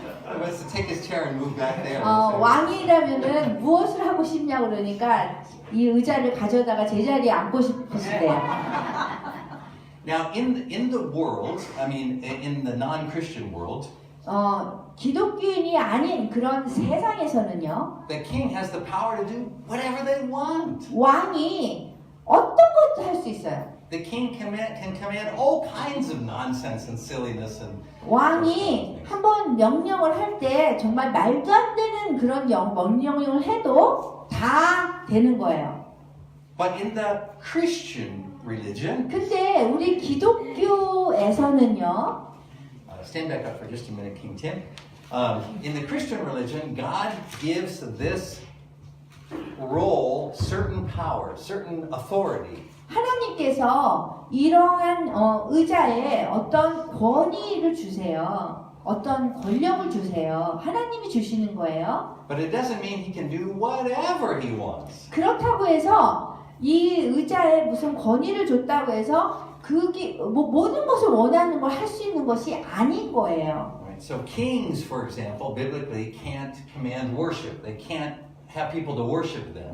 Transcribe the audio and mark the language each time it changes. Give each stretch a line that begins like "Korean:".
English: He wants to take his chair and move back there.
Korean: 왕이라면은 무엇을 하고 싶냐 그러니까 이 의자를 가져다가 제자리에 앉고 싶으시대요.
English: Now, in the world, I mean, in the non-Christian world,
Korean: 기독교인이 아닌 그런 세상에서는요,
English: the king has the power to do whatever they want.
Korean: 왕이 어떤 것도 할 수 있어요.
English: The king can command all kinds of nonsense and silliness and.
Korean: 왕이 한번 명령을 할 때 정말 말도 안 되는 그런 명령을 해도 다 되는 거예요.
English: But in the Christian religion,
Korean: 근데 우리 기독교에서는요.
English: stand back up for just a minute, King Tim. In the Christian religion, God gives this role certain power, certain authority.
Korean: 하나님께서 이러한 의자에 어떤 권위를 주세요. 어떤 권력을 주세요. 하나님이 주시는 거예요.
English: But it doesn't mean he can do whatever he wants.
Korean: 그렇다고 해서 이 의자에 무슨 권위를 줬다고 해서 그게 모든 것을 원하는 걸 할 수 있는 것이 아닌 거예요.
English: Right? So kings, for example, biblically can't command worship. They can't have people to worship them.